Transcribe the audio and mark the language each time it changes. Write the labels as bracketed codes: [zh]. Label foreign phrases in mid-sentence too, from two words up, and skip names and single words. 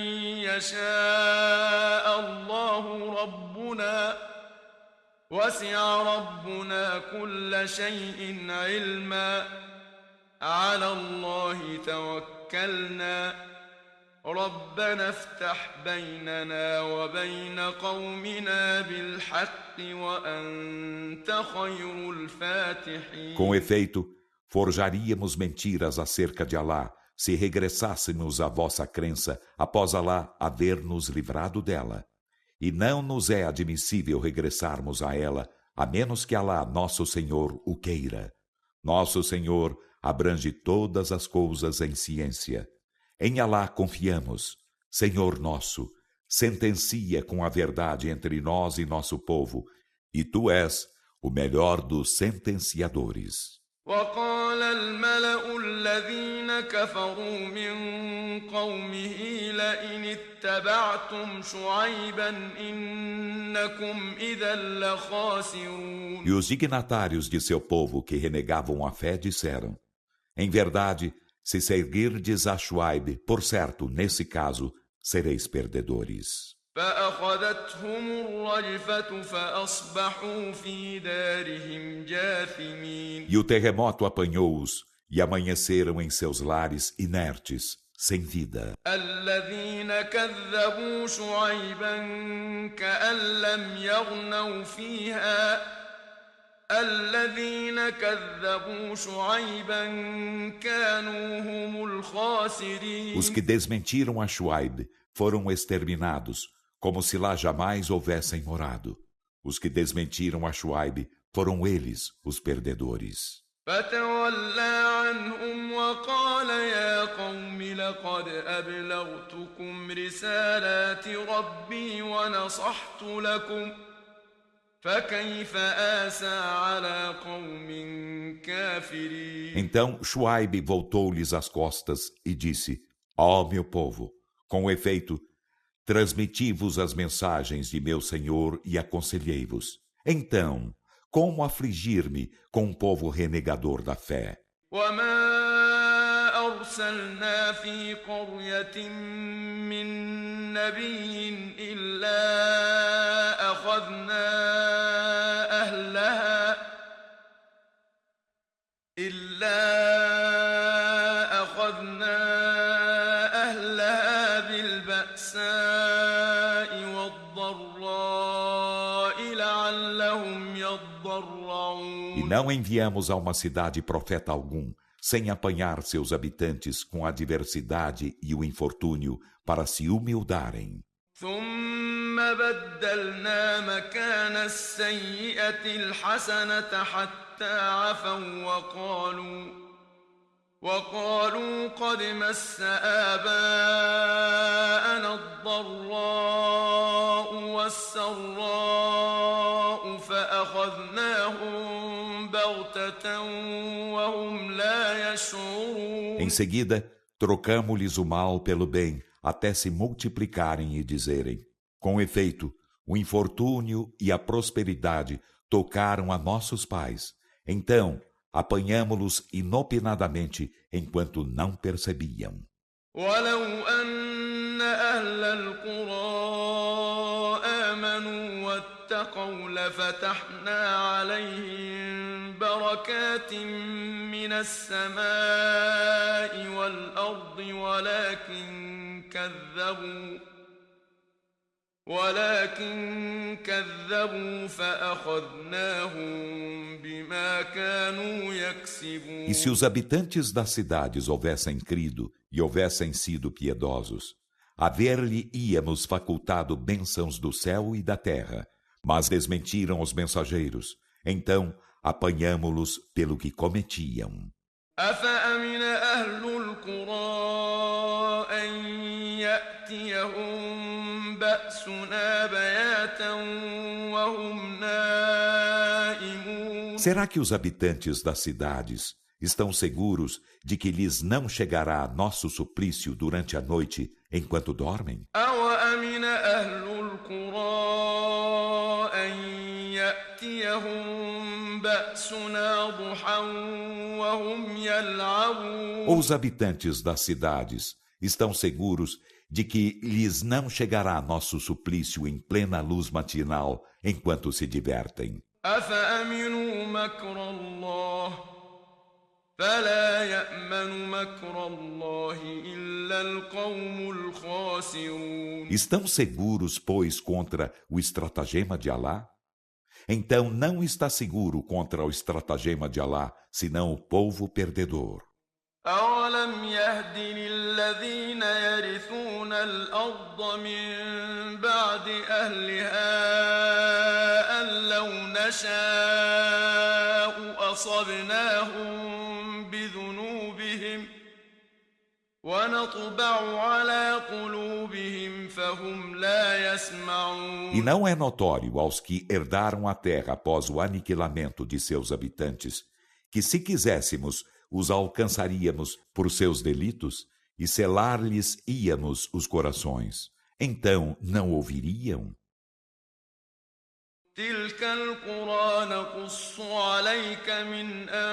[ar] يشاء الله ربنا وسع ربنا كل شيء علما على الله توكلنا ربنا افتح بيننا وبين قومنا بالحق وأنت خير الفاتحين. [pt] Com efeito, forjaríamos mentiras acerca de Alá, se regressássemos à vossa crença após Alá haver nos livrado dela. E não nos é admissível regressarmos a ela, a menos que Alá, nosso Senhor, o queira. Nosso Senhor abrange todas as coisas em ciência. Em Alá confiamos. Senhor nosso, sentencia com a verdade entre nós e nosso povo, e Tu és o melhor dos sentenciadores. [ar] وقال الملأ الذين كفروا من قومه لئن اتبعتم شعيبا إنكم إذا لخاسرون. [pt] E os dignatários de seu povo que renegavam a fé disseram: Em verdade, se seguirdes a Shuaib, por certo, nesse caso, sereis perdedores. [ar] فأخذتهم الرجفة فأصبحوا في دارهم جاثمين. [pt] E o terremoto apanhou-os, e amanheceram em seus lares inertes, sem vida. [ar] الذين كذبوا شعيبا كأن لم يغنوا فيها الذين كذبوا شعيبا كانوا هم الخاسرين. [pt] Os que desmentiram a Shuaib foram exterminados, como se lá jamais houvessem morado. Os que desmentiram a Shuaib foram eles os perdedores. [ar] فتولى عنهم وقال يا قوم لقد أبلغتكم رسالات ربي ونصحت لكم فكيف آسى على قوم كافرين. [pt] Então Shuaib voltou-lhes as costas e disse: Ó meu povo, com efeito, transmiti-vos as mensagens de meu Senhor e aconselhei-vos. Então, como afligir-me com um povo renegador da fé? [ar] وما أرسلنا في قرية من نبي إلا أخذنا أهلها بالبأساء والضراء لعلهم يضرعون. [pt] E não enviamos a uma cidade profeta algum, sem apanhar seus habitantes com a adversidade e o infortúnio para se humildarem. [ar] ثم بدلنا مكان السيئة الحسنة حتى عفوا وقالوا قد مس آباءنا الضراء والسراء فأخذناهم بغتة وهم لا يشعرون. [pt] Em seguida, trocamo-lhes o mal pelo bem, até se multiplicarem e dizerem: Com efeito, o infortúnio e a prosperidade tocaram a nossos pais. Então, apanhamo-los inopinadamente, enquanto não percebiam. [ar] ولو أن أهل القرى آمنوا واتقوا لفتحنا عليهم بركات من السماء والأرض ولكن كذبوا فأخذناهم بما كانوا يكسبون. [pt] E se os habitantes das cidades houvessem crido e houvessem sido piedosos, haver-lhe íamos facultado bênçãos do céu e da terra, mas desmentiram os mensageiros. Então apanhamo-los pelo que cometiam. [ar] أفأمن أهل القرى أن يأتيهم بأسنا بياتا وهم نائمون [pt] Será que os habitantes das cidades estão seguros de que lhes não chegará nosso suplício durante a noite enquanto dormem? [ar] أوأمن أهل القرى أن يأتيهم بأسنا ضحى وهم يلعبون [pt] Ou os habitantes das cidades estão seguros de que lhes não chegará nosso suplício em plena luz matinal enquanto se divertem? [ar] أفأمنوا مكر الله فلا يأمن مكر الله إلا القوم الخاسرون [pt] Estão seguros, pois, contra o estratagema de Alá? Então não está seguro contra o estratagema de Alá, senão o povo perdedor. [ar] أولم يهد للذين يرثون الأرض من بعد أهلها أن لو نشاء أصبناهم بذنوبهم ونطبع على قلوبهم فهم لا يسمعون [pt] E não é notório aos que herdaram a terra após o aniquilamento de seus habitantes, que se quiséssemos, os alcançaríamos por seus delitos e selar-lhes íamos os corações. Então não ouviriam? [ar] تلك القرى نقص عليك من